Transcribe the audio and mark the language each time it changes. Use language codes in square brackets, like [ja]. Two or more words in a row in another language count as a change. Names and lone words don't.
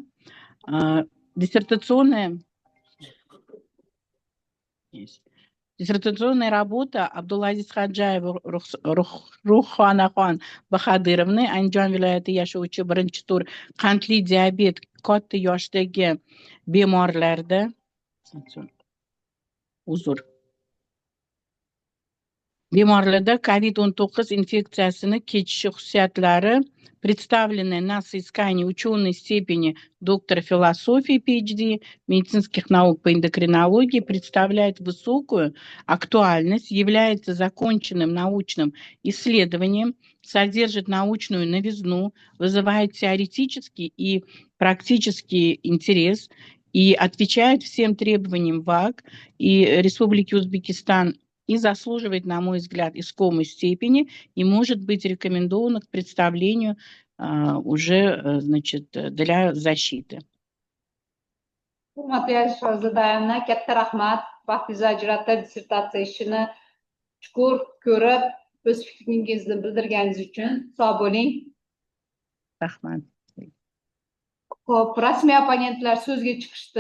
[ru] Диссертационная Диссертационная работа [uz] Абдулазиз Хаджаев Ruhxonaxon Baxodirovni Andijon viloyatida yashovchi birinchi tur qandli diabet katta yoshdagi bemorlarda bemorlarda COVID-19 инфекциясini kechishi xususiyatlari [ru] представлены на соискании ученой степени доктора философии PhD медицинских наук по эндокринологии представляет высокую актуальность, является законченным научным исследованием, содержит научную новизну, вызывает теоретический и практический интерес и отвечает всем требованиям ВАК и Республики Узбекистан и заслуживает, на мой взгляд, искомой степени и может быть рекомендовано к представлению уже, значит, для защиты. [uz] Hurmatli shahzodamlar, katta rahmat. Vaqtingizni ajratib dissertatsiya ishini chuqur ko'rib, o'z fikringizni bildirganingiz uchun sog' bo'ling. Rahmat. Xo'p, rasmiy opponentlar so'zga chiqishdi.